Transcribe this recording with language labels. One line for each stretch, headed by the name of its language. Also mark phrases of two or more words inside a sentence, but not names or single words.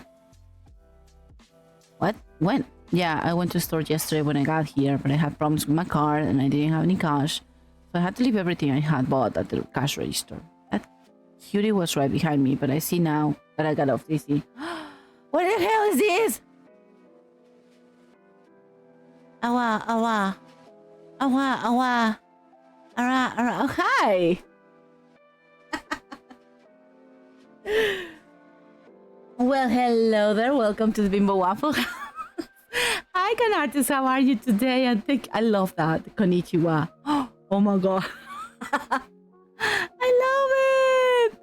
English: What? When? Yeah, I went to the store yesterday when I got here, but I had problems with my card and I didn't have any cash, so I had to leave everything I had bought at the cash register. That cutie was right behind me, but I see now that I got off dizzy. What the hell is this? Awa, awa. Awa, awa. Ara, ara. Oh, hi! Well, hello there. Welcome to the Bimbo Waffle. Hi, Con Artist. How are you today? I love that. Konnichiwa. Oh my god. I love it.